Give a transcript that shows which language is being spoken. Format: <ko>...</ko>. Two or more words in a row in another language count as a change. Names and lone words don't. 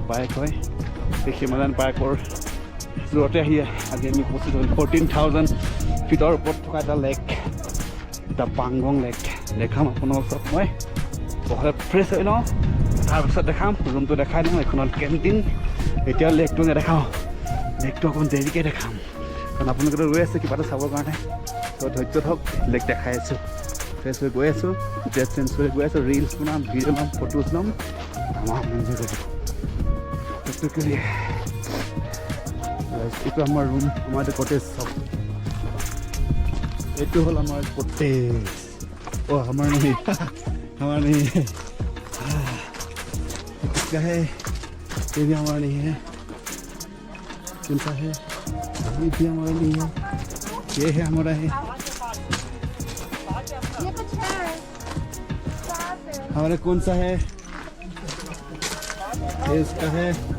<as>বাইক হয় এই হিমালয়ান বাইকৰ জোৰতে আহি আজি আমি উপস্থিত হ'ল 14,000 ফিটৰ ওপৰত থকা এটা লেক এটা পাংগং লেক দেখাম আপোনালোকক চব মই বহলে ফ্ৰেছ হৈ লওঁ তাৰপিছত দেখাম ৰুমটো দেখাই দিওঁ এইখনত কেণ্টিন এতিয়া লেকটো নেদেখাওঁ লেকটো অকণ দেৰিকৈ দেখাম কাৰণ আপোনালোকে ৰৈ আছে কিবা এটা চাবৰ কাৰণে তো ধৈৰ্য থওক লেক দেখাই আছোঁ ফ্ৰেছ হৈ গৈ আছোঁ ড্ৰেছ চেঞ্জ কৰি গৈ আছোঁ ৰিলছ বনাম ভিডিঅ' ল'ম ফটোজ ল'ম আমাৰ এনজয় কৰিব এইটো আমাৰ ৰুম আমাৰ এইটো কটেজ চব এইটো হ'ল আমাৰ কটেজ অ' আমাৰ</as> <hi>नहीं हमारा नहीं है किसका है ये भी हमारा नहीं है कौन सा है ये भी हमारा नहीं है ये है हमारा है हमारा कौन सा है ये उसका है</hi>